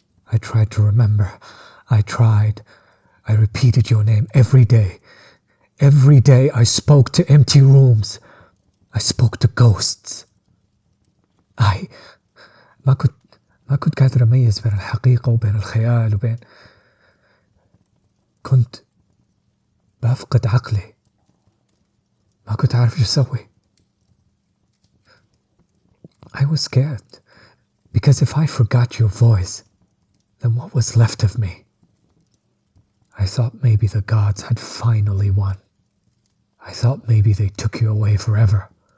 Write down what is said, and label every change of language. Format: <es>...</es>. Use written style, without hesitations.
<en>I tried to remember. I repeated your name every day. Every day I spoke to empty rooms. I spoke to ghosts.</en> <ar>ما كنت قادر أميز بين الحقيقة وبين الخيال وبين كنت بفقد عقلي. ما كنت عارف شو أسوي.</ar> <en>I was scared because if I forgot your voice, then what was left of me? I thought maybe the gods had finally won. I thought maybe they took you away forever.</en>